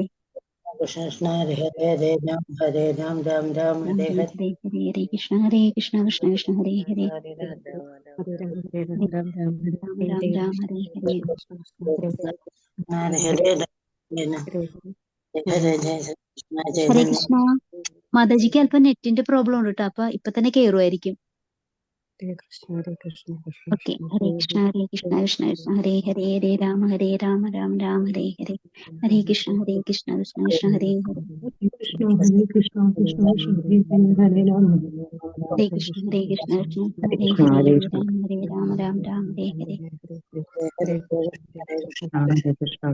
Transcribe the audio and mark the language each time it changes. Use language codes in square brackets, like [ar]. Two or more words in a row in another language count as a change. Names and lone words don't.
[ml] Krishna, Krishna Hare Hare Ram, Hare Ram, Ram Ram രാമ Hare Hare ഹരേ ഹരേ ഹരേ കൃഷ്ണ കൃഷ്ണ കൃഷ്ണ ഹരേ ഹരേ രാമ ഹരേ ഹരേ Hare Hare Hare Krishna, Jai ഹരേ Jai കൃഷ്ണ മാതാജിക്ക് അല്പം നെറ്റിന്റെ പ്രോബ്ലം ഉണ്ട് കേട്ടോ അപ്പൊ ഇപ്പൊ തന്നെ കേറുമായിരിക്കും ഓക്കെ ഹരേ കൃഷ്ണ കൃഷ്ണ കൃഷ്ണ ഹരേ ഹരേ ഹരേ രാമ രാമ ഹരേ ഹരേ ഹരേ കൃഷ്ണ കൃഷ്ണ കൃഷ്ണ ഹരേ ഹരേ Hare Krishna, Krishna Krishna, Hare Hare, Hare Rama, ഹരേ കൃഷ്ണ കൃഷ്ണ കൃഷ്ണ Hare ഹരേ Krishna, ഹരേ Hare ഹരേ Krishna, രാമ ഹരേ ഹരേ Hare Krishna, Hare Krishna, Hare Krishna,